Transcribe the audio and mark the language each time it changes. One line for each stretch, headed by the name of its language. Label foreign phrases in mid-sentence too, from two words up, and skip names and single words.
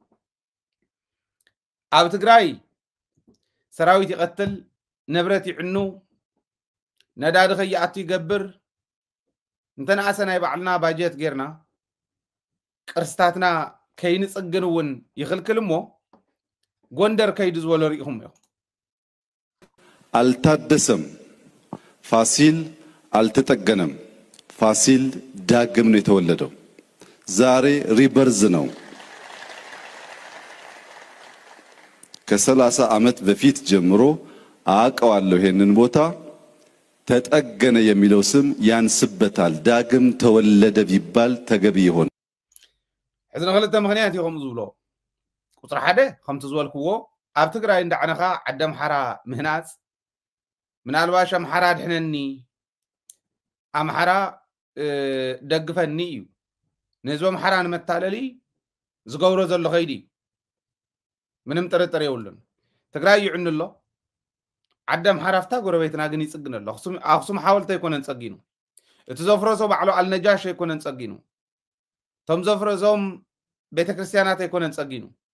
Tigrinya: ኣብ ትግራይ ሰራዊት ይቐትል ንብረት ይዕኑ ነዳዲ ከይኣቱ ይገብር እንተነኣሰ ናይ ባዕልና ባጀት ጌርና ቅርስታትና ከይንፅግን እውን ይኽልክል እሞ ጎንደር ከይዱ ዝበሎ ርኢኹም እዮም
Amharic: አልታደሰም ፋሲል አልተጠገነም ፋሲል ዳግም ነው የተወለደው ዛሬ ሪበርዝ ነው ከ30 ዓመት በፊት ጀምሮ አቀዋለሁ ይሄንን ቦታ ተጠገነ የሚለው ስም ያንስበታል ዳግም ተወለደ ቢባል ተገቢ ይሆን
Tigrinya: ሕዝና ክልተ ምክንያት ይኹም ዝብሎ ቁጥር 1 ከምቲ ዝበልክዎ ኣብ ትግራይ እንዳዓነኻ ዓዲ ኣምሓራ ምህናፅ ምናልባሽ ኣምሓራ ድሕነኒ ኣምሓራ ደግፈኒ እዩ ንህዝቢ ኣምሓራ ንመታለሊ ዝገብሮ ዘሎ ከይዲ ምንም ጥርጥር የብሉን ትግራይ ይዕኑ ኣሎ ዓዲ ኣምሓራ ፍታ ጎረቤትና ግን ይፅግን ኣሎ ኣክሱም ሓወልቲ ኣይኮነን ፀጊኑ እቲ ዘፍረሶ ባዕሉ ኣልነጃሽ ኣይኮነን ፀጊኑ እቶም ዘፍረሶም ቤተክርስትያናት ኣይኮነን ፀጊኑ